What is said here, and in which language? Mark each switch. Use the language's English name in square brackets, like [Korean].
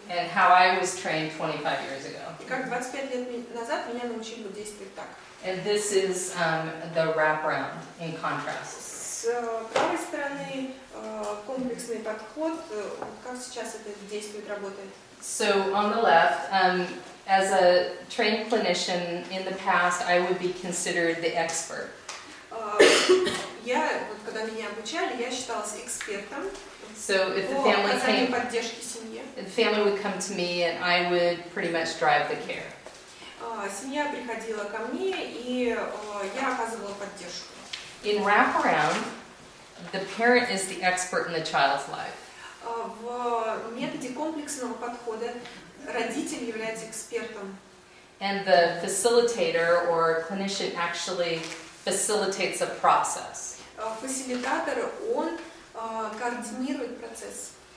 [English] And how I was trained 25 years ago. [Russian] И как 25 лет назад меня научили действовать так. [English] And this is the wraparound in contrast. [Russian] С С правой стороны комплексный подход, как сейчас это действует, работает? [English] So on the left, as a trained clinician in the past, I would be considered the expert. [Russian] Я, вот когда меня обучали, я считалась экспертом [English] So if the [Russian] по [English] family [Russian] оказанию [English] came, [Russian] поддержки семье. [English] the family would come to me and I would pretty much drive the care. [Russian] Семья приходила ко мне, и я оказывала поддержку. [English] In wraparound, the parent is the expert in the child's life. [Russian] В методе комплексного подхода родитель является экспертом. [English] And the facilitator or clinician actually facilitates a process [Russian] Фасилитатор, он координирует процесс.